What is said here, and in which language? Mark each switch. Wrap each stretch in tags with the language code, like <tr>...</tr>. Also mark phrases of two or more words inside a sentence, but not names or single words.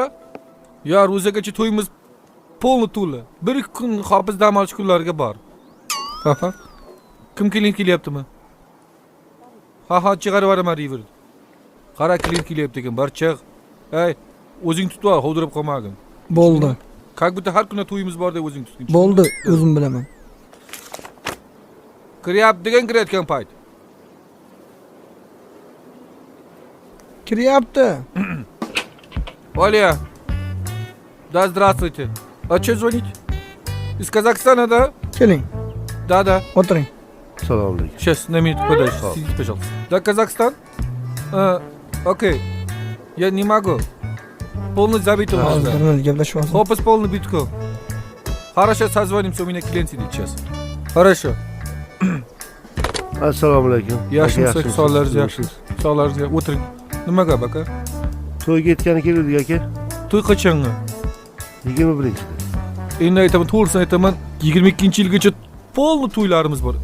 <uz>Yo, ro'zagacha to'yimiz polni to'la. Bir kun hofiz dam olish kunlariga bor. Ha. Kim kelyaptimi? Ha, chiqarib yuboraman river. Qara kelyapti ekan, bor chiq. Ey, o'zing tutib ol, hovdirib qolmagin. Bo'ldi.</uz> <ru>Как будто</ru> <uz>har kuni to'yimiz bor deb o'zing tutgin. Bo'ldi, o'zim bilaman. Kirayotgan payt. Kiryapti.</uz> <ru>Оля. Да, здравствуйте. А что звонить? Из Казахстана, да?</ru> <uz>Keling.</uz> <ru>Да.</ru> <uz>O'tiring. Assalomu alaykum.</uz> <ru>Сейчас, на минуту, подожди, сидите, пожалуйста. Да, Казахстан? Окей. Я не могу. Полный забит у нас, да.</ru> <uz>Gaplashyapmiz.</uz> <ru>Хопас полный битком. Хорошо, созвонимся, у меня клиент сидит сейчас. Хорошо.</ru> <uz>Assalomu alaykum. Yaxshimisiz, sog'laringiz. O'tiring. Nima gap aka? To'yga yetgani keldik aka. To'y qachonga? 21-da. Endi aytaman, to'g'risini aytaman, 22-yilgacha polni to'ylarimiz bor.</uz>